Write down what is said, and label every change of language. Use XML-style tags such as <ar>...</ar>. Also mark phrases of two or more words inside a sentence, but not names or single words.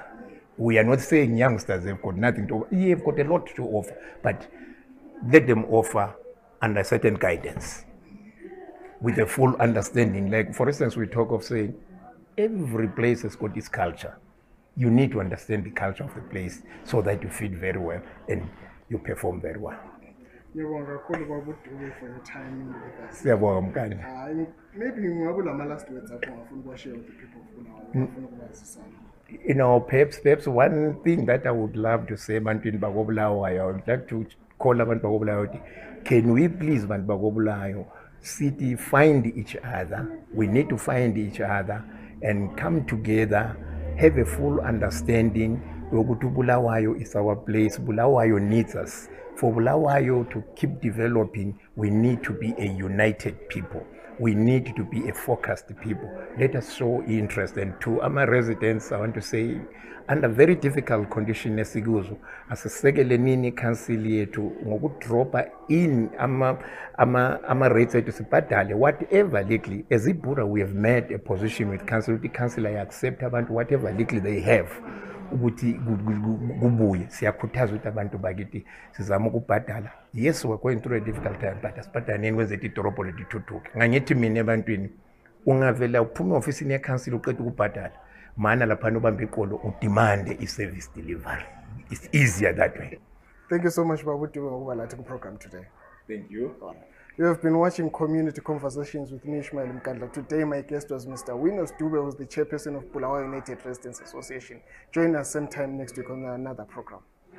<en>We are not saying youngsters have got nothing to offer. They've got a lot to offer, but let them offer under certain guidance with a full understanding. Like, for instance, we talk of saying every place has got its culture. You need to understand the culture of the place so that you fit very well and you perform very well.</en> <nd>Ngiyabonga kakhulu baba uDube</nd> <en>for your time with us.</en> <nd>Siyabonga Mkandla.</nd> <en>Maybe</en> <nd>ngingabula ama</nd> <en>last words</en> <nd>apho ngafuna ukuwashare</nd> <en>with the people of Bulawayo.</en> <nd>Ngafuna ukubazisa.</nd> <en>Perhaps one thing that I would love to say</en> <nd>ebantwini bakobulawayo,</nd> <en>I would like to call</en> <nd>abantu bakobulawayo,</nd> <en>can we please</en> <nd>bantu bakobulawayo</nd> <en>city find each other? We need to find each other and come together, have a full understanding ukuthi Bulawayo is our place. Bulawayo needs us. For Bulawayo to keep developing, we need to be a united people. We need to be a focused people. Let us show interest. And to our residents, I want to say, under very difficult conditions,</en> <nd>asisekele nini council yethu ngokudropa in ama rates ethu sibhadale</nd> <en>whatever legally. As BURA, we have made a position with council. The council I accept abantu whatever legally they have.</en> <nd>Ukuthi kubuye siyakhuthaza ukuthi abantu bakithi sizama ukubhadala.</nd> <en>Yes, we're going through a difficult time, but</en> <nd>asibhadaneni kwenze idorobho lethuthuke. Ngangithi mina ebantwini ungavela uphume ofisini yeCouncil uqeda ukubhadala, mana lapha ubambe iqolo udemand i-</nd> <en>service delivery. It's easier that way. Thank you so much Baba uDube</en> <nd>ngokuba lathi ku-program</nd> <en>today. Thank you. You have been watching Community Conversations with me, Ishmael Mkandla. Today, my guest was Mr. Winos Dube, who's the chairperson of Bulawayo United Residents Association. Join us same time next week on another program.</en>